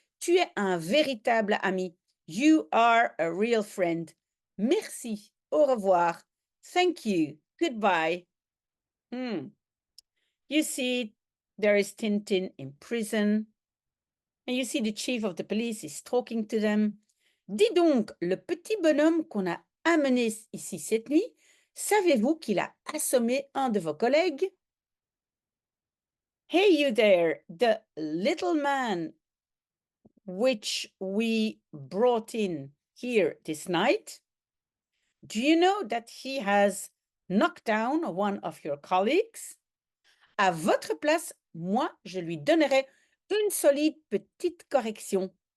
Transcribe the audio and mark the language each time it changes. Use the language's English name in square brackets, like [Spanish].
[French] Tu es un véritable ami. [English] You are a real friend. [French] Merci. Au revoir. [English] Thank you. Goodbye. You see, there is Tintin in prison. And you see the chief of the police is talking to them. [French] Dis donc, le petit bonhomme qu'on a amené ici cette nuit, savez-vous qu'il a assommé un de vos collègues? [English] Hey, you there, the little man which we brought in here this night, do you know that he has knocked down one of your colleagues? [French] À votre place, moi, je lui donnerai une solide petite correction.